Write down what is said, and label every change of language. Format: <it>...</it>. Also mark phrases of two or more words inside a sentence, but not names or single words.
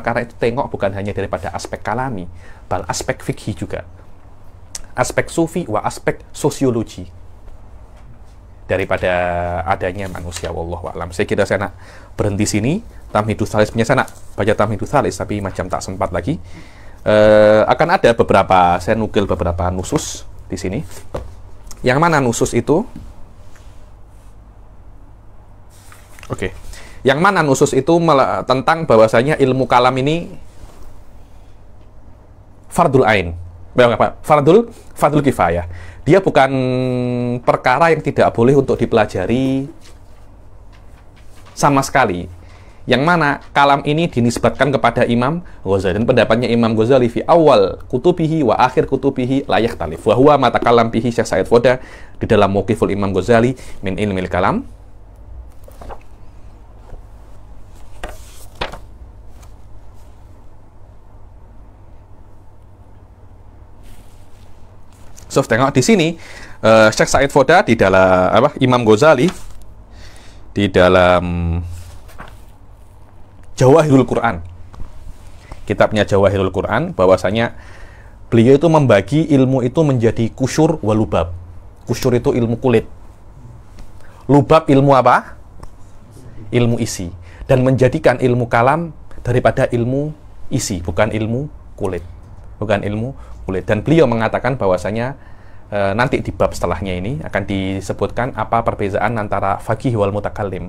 <ms>Karena itu tengok bukan hanya daripada aspek kalami, bal aspek fikih juga, aspek sufi wa aspek sosiologi daripada adanya manusia.</ms> <ar>والله أعلم.</ar> <ms>Saya kira saya nak berhenti sini. Tamhidus Tsalis punya saya nak baca Tamhidus Tsalis tapi macam tak sempat lagi. Akan ada beberapa, saya nukil beberapa nusus di sini. Yang mana nusus itu? Oke. Yang mana nusus itu tentang bahwasanya ilmu kalam ini</ms> <ar>فرض عين. فرض كفاية.</ar> <ms>Dia bukan perkara yang tidak boleh untuk dipelajari sama sekali. Yang mana kalam ini dinisbatkan kepada Imam Ghazali, dan pendapatnya Imam Ghazali</ms> <ar>في أول كتبه وآخر كتبه لا يختلف. وهو ما تكلم به Syekh Said Foda</ar> <ms>di dalam</ms> <ar>Mauqiful Imam Ghazali من علم الكلام.</ar> <ms>So, tengok di sini Syekh Said Foda di dalam Imam Ghazali di dalam Jawahirul Quran, kitabnya Jawahirul Quran, bahwasanya beliau itu membagi ilmu itu menjadi</ms> <ar>قشور ولباب.</ar> <ms>Kusyur itu ilmu kulit, lubab ilmu apa? Ilmu isi, dan menjadikan ilmu kalam daripada ilmu isi, bukan ilmu kulit. Dan beliau mengatakan bahwasanya nanti di bab setelahnya ini akan disebutkan apa perbedaan antara</ms> <ar>فقيه والمتكلم.</ar>